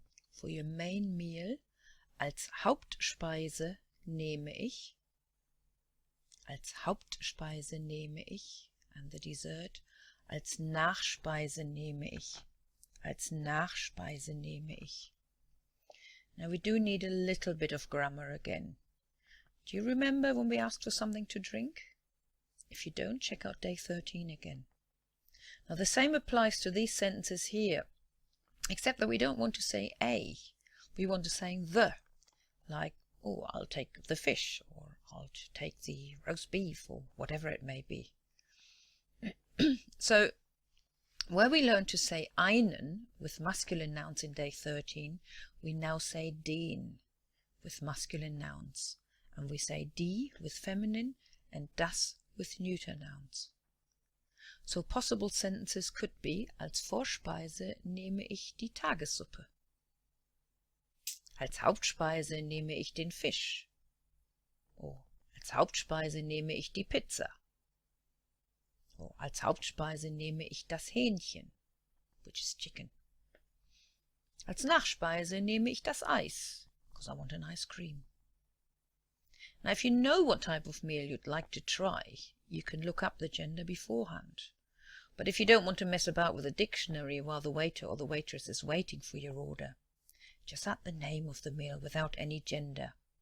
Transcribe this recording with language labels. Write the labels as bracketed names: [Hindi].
[English] For your main meal, [German] als Hauptspeise nehme ich, als Hauptspeise nehme ich, [English] and the dessert, [German] als Nachspeise nehme ich, als Nachspeise nehme ich. [English] Now we do need a little bit of grammar again. Do you remember when we asked for something to drink? If you don't, check out day 13 again. Now the same applies to these sentences here, except that we don't want to say a, we want to say the, like, oh, I'll take the fish, or I'll take the roast beef, or whatever it may be. So where we learn to say einen with masculine nouns in day 13, we now say den with masculine nouns, and we say die with feminine and das with neuter nouns. So possible sentences could be, [German] als Vorspeise nehme ich die Tagessuppe. Als Hauptspeise nehme ich den Fisch. Oh, als Hauptspeise nehme ich die Pizza. Oh, als Hauptspeise nehme ich das Hähnchen, [English] which is chicken. [German] Als Nachspeise nehme ich das Eis, [English] because I want an ice cream. Now, if you know what type of meal you'd like to try, you can look up the gender beforehand. But if you don't want to mess about with a dictionary while the waiter or the waitress is waiting for your order, just add the name of the meal without any gender.